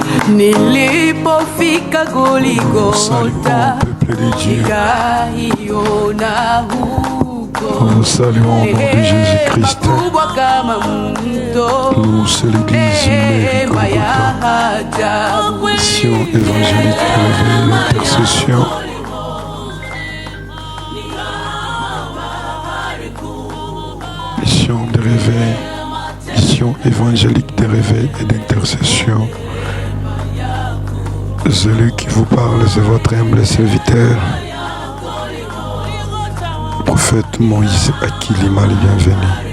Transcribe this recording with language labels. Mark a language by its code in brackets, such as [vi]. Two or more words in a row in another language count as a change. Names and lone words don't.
[sw] Nilipofika Goligota, [fr] peuple de Dieu. [sw] nikaiona huko [fr] Nous saluons au nom de Jésus-Christ. [sw] kubwa kama mto, [fr] Nous, c'est l'église Mère [sw] neema ya Golgotha. ajabu. [fr] Mission évangélique de réveil, l'intercession. Mission de réveil, mission évangélique de réveil et d'intercession. Celui qui vous parle, c'est votre humble serviteur, prophète Moïse, à qui l'ima les bienvenus.